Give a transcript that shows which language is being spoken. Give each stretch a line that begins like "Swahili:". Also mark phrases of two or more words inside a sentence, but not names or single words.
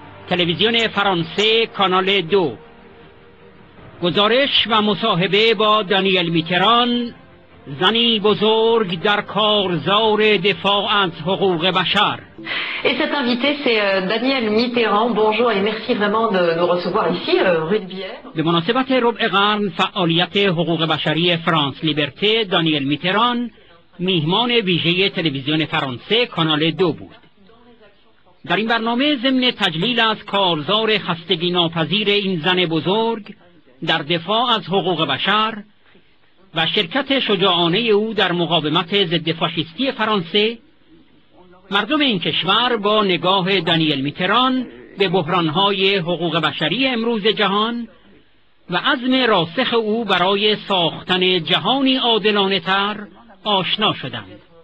Persian: تلویزیون فرانسه کانال 2 گزارش و مصاحبه با دانیل میتران، زنی بزرگ در کارزار دفاع از حقوق بشر.
French: Et cet invité, c'est Daniel Mitterrand. Bonjour et merci vraiment de nous recevoir ici, rue de Bièvre.
Persian: به مناسبت ربع قرن فعالیت حقوق بشری فرانس لیبرته، دانیل میتران میهمان ویژه تلویزیون فرانسه کانال 2 بود. در این برنامه ضمن تجلیل از کارزار خستگی ناپذیر این زن بزرگ در دفاع از حقوق بشر و شرکت شجاعانه او در مقاومت ضد فاشیستی فرانسه، مردم این کشور با نگاه دانیل میتران به بحرانهای حقوق بشری امروز جهان و عزم راسخ او برای ساختن جهانی عادلانه تر آشنا شدند.